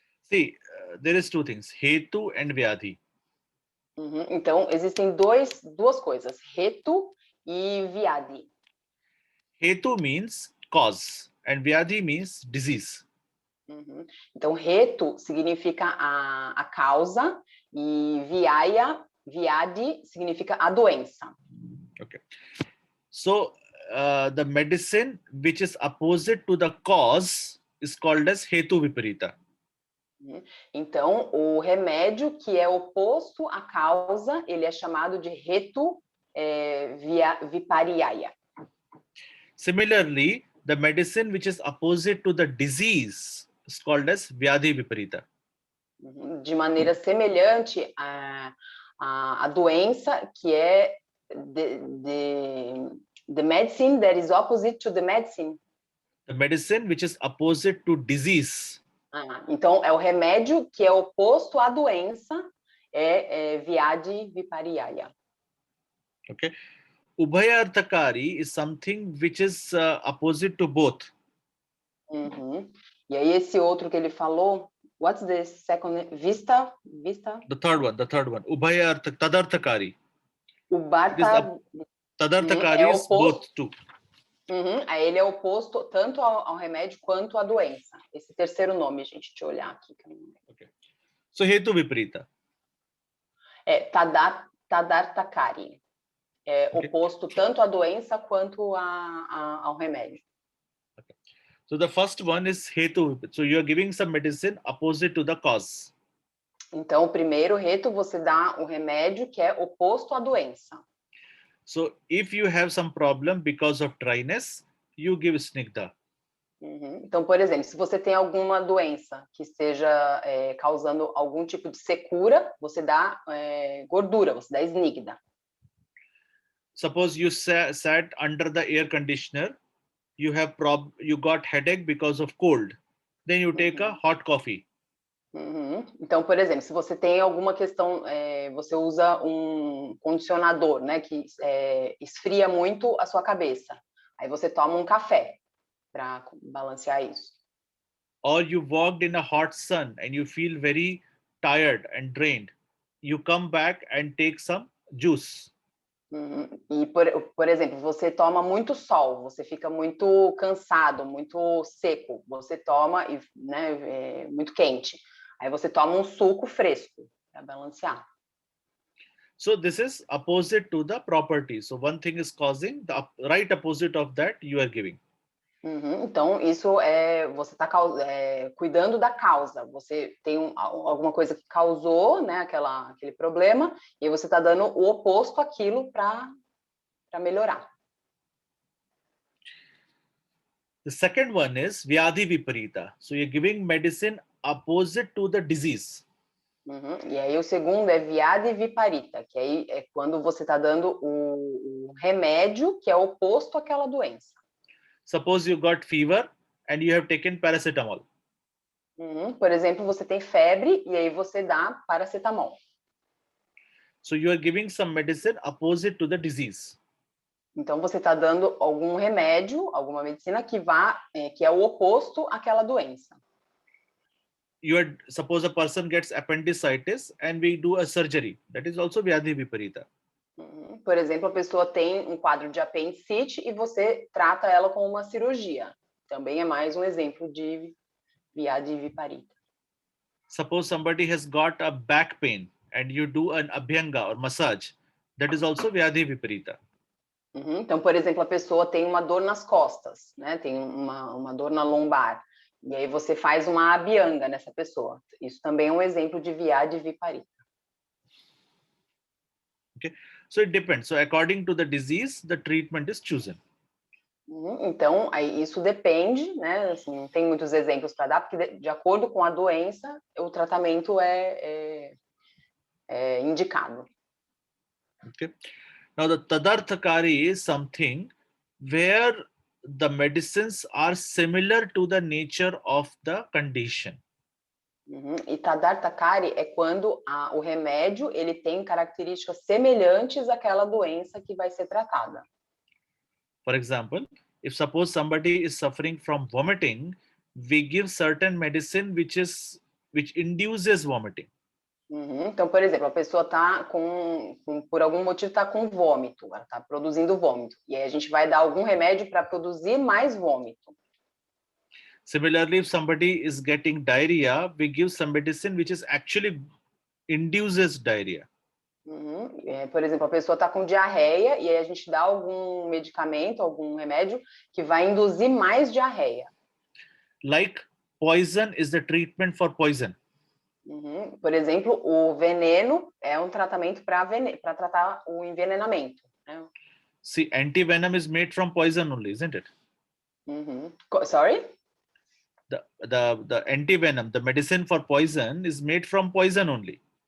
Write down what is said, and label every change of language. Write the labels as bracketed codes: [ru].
[en] See, there is two things, Hetu and Vyadhi. [pt] Então, existem duas coisas, Hetu e Vyadhi. [en] Hetu means cause and Vyadhi means disease. [pt] Então, Hetu significa a causa e Vyadhi significa a doença. [en] Okay. So, the medicine which is opposite to the cause is called as Hetu Viparita. [pt] Então, o remédio que é oposto à causa, ele é chamado de Hetu Viparyaya. [en] Similarly, the medicine which is opposite to the disease is called as Vyadhi Viparita. [pt] De maneira semelhante a doença que é [en] the medicine that is opposite to the medicine. The medicine which is opposite to disease. [pt] Então, é o remédio que é oposto à doença, é Vyadhi Viparyaya. [en] Okay. Ubhayarthakari is something which is opposite to both. [pt] E aí, esse outro que ele falou, [en] what's the second? Vista? The third one. Tadarthakari. O Tadarthakari is both too. [pt] Aí ele é oposto tanto ao remédio quanto à doença. Esse terceiro nome, gente, deixa eu olhar aqui. [en] Okay. So, Hetu Viparita. Tadarthakari. [pt] É oposto tanto à doença quanto ao remédio. [en] Okay. So, the first one is Hetu. So, you are giving some medicine opposite to the cause. [pt] Então, o primeiro, Hetu, você dá o remédio que é oposto à doença. [en] So, if you have some problem because of dryness, you give Snigdha. [pt] Então, por exemplo, se você tem alguma doença que esteja causando algum tipo de secura, você dá gordura, você dá Snigdha. [en] Suppose you sat under the air conditioner, you got headache because of cold. Then you take a hot coffee. [pt] Então, por exemplo, se você tem alguma questão, você usa um condicionador, né, que esfria muito a sua cabeça. Aí você toma um café para balancear isso. [en] Or you walked in a hot sun and you feel very tired and drained. You come back and take some juice. [pt] E, por exemplo, você toma muito sol, você fica muito cansado, muito seco. Você toma, né, muito quente. Aí você toma um suco fresco para balancear. [en] So this is opposite to the property. So one thing is causing, the right opposite of that you are giving. [pt] Então, isso você está cuidando da causa. Você tem alguma coisa que causou, né, aquele problema, e você está dando o oposto àquilo para melhorar. [en] The second one is Vyadhi Viparita. So you're giving medicine opposite to the disease. [pt] E aí o segundo é Vyadhi Viparita, que aí é quando você está dando o remédio que é oposto àquela doença. [en] Suppose you got fever and you have taken paracetamol. [pt] Por exemplo, você tem febre e aí você dá paracetamol. [en] So you are giving some medicine opposite to the disease. [pt] Então você está dando algum remédio, alguma medicina que que é o oposto àquela doença. [en] Suppose a person gets appendicitis and we do a surgery. That is also Vyadhi Viparita. [pt] Por exemplo, a pessoa tem um quadro de apendicite e você trata ela com uma cirurgia. Também é mais um exemplo de Vyadhi Viparita. [en] Suppose somebody has got a back pain and you do an abhyanga or massage. That is also Vyadhi Viparita. [pt] Então, por exemplo, a pessoa tem uma dor nas costas, né? Tem uma dor na lombar. E aí você faz uma abhyanga nessa pessoa. Isso também é um exemplo de Vyadhi Viparita. [en] Okay. So it depends. So according to the disease, the treatment is chosen. [pt] Então, aí isso depende, né? Assim, não tem muitos exemplos para dar, porque de acordo com a doença, o tratamento é indicado. [en] Okay. Now the tadarthakari is something where the medicines are similar to the nature of the condition. [pt] E tadarthakari é quando o remédio ele tem características semelhantes àquela doença que vai ser tratada. [en] For example, if suppose somebody is suffering from vomiting, we give certain medicine which induces vomiting. [pt] Então, por exemplo, a pessoa está por algum motivo está com vômito, ela está produzindo vômito, e aí a gente vai dar algum remédio para produzir mais vômito. [en] Similarly, if somebody is getting diarrhea, we give some medicine which is actually induces diarrhea. [pt] Por exemplo, a pessoa está com diarreia e aí a gente dá algum medicamento, algum remédio que vai induzir mais diarreia. [en] Like poison is the treatment for poison. [pt] Por exemplo, o veneno é um tratamento para tratar o envenenamento. Né? [en] See, anti-venom is made from poison only, isn't it? Sorry? The anti-venom, the medicine for poison is made from poison only.